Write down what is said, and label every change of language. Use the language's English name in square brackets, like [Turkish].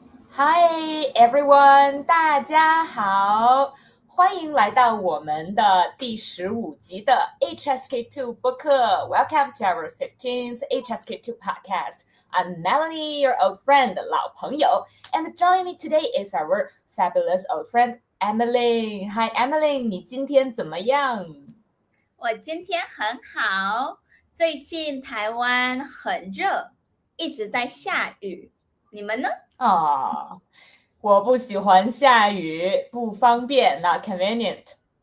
[English] Hi everyone， [Chinese] 大家好，欢迎来到我们的第15集的 HSK2 播客。 [English] Welcome to our 15th HSK2 podcast. I'm Melanie, your old friend, [Chinese] 老朋友 [English] and joining me today is our fabulous old friend Emily. [Chinese] Hi Emily， 你今天怎么样？我今天很好，最近台湾很热，一直在下雨。你们呢？我不喜欢下雨，不方便， [English] not convenient。